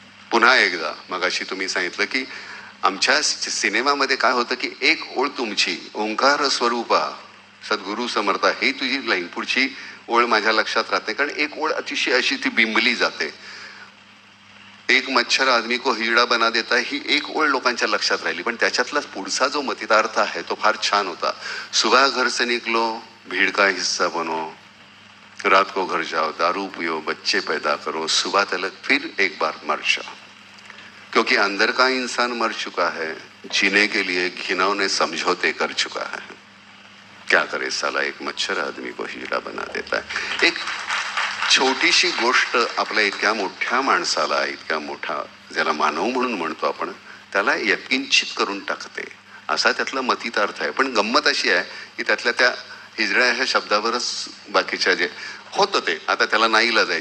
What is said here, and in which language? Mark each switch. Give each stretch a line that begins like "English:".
Marathi: पुन्हा एकदा मगाशी तुम्ही सांगितलं की आमच्या सिनेमामध्ये काय होतं की एक ओळ तुमची ओंकार स्वरूपा सद्गुरु समर्था, ही तुझी लाईन, पुढची ओळ माझ्या लक्षात राहते, कारण एक ओळ अतिशय अशी ती बिंबली जाते.
Hindi: एक मच्छर आदमी को हिजडा बना देता,
Marathi: ही एक ओळ लोकांच्या लक्षात राहिली, पण त्याच्यातला पुढचा जो मतितार्थ आहे तो फार छान होता.
Hindi: सुबह घर से निकलो भीड़ का हिस्सा बनो, रात को घर जाओ दारू पियो बच्चे पैदा करो, सुबह तलक फिर एक बार मर जाओ, क्योंकि अंदर का इंसान मर चुका है, जीने के लिए घिनौने समझौते कर चुका है. क्या करे साला एक मच्छर आदमी को हिजडा बना देता है.
Marathi: एक छोटीशी गोष्ट आपल्या इतक्या मोठ्या माणसाला, इतक्या मोठा ज्याला मानव म्हणून म्हणतो आपण, त्याला यत्किंचित करून टाकते, असा त्यातला मतितार्थ आहे. पण गंमत अशी आहे की त्यातल्या त्या हिजड्या ह्या शब्दावरच बाकीच्या जे होतं ते आता त्याला नाईलाज आहे.